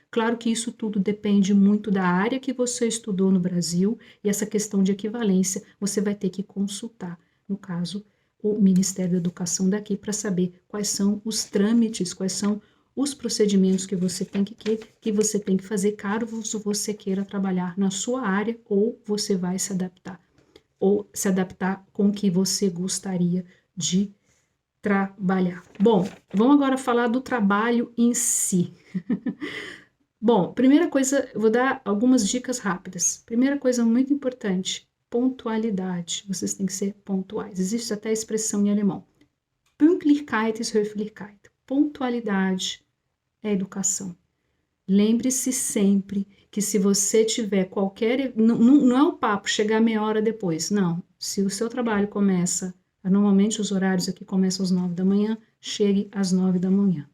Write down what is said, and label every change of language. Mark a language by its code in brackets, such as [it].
[pt] Claro que isso tudo depende muito da área que você estudou no Brasil, e essa questão de equivalência você vai ter que consultar, no caso, o Ministério da Educação daqui, para saber quais são os trâmites, quais são os procedimentos que você tem que fazer caso você queira trabalhar na sua área, ou você vai se adaptar com o que você gostaria de trabalhar. Bom, vamos agora falar do trabalho em si. Bom, primeira coisa, eu vou dar algumas dicas rápidas. Primeira coisa muito importante, pontualidade. Vocês têm que ser pontuais. Existe até a expressão em alemão. [de] Pünktlichkeit ist Höflichkeit. [pt] Pontualidade é educação. Lembre-se sempre que se você tiver qualquer... Não é o papo chegar meia hora depois, não. Se o seu trabalho começa... Normalmente os horários aqui começam às 9 da manhã, chegue às 9 da manhã.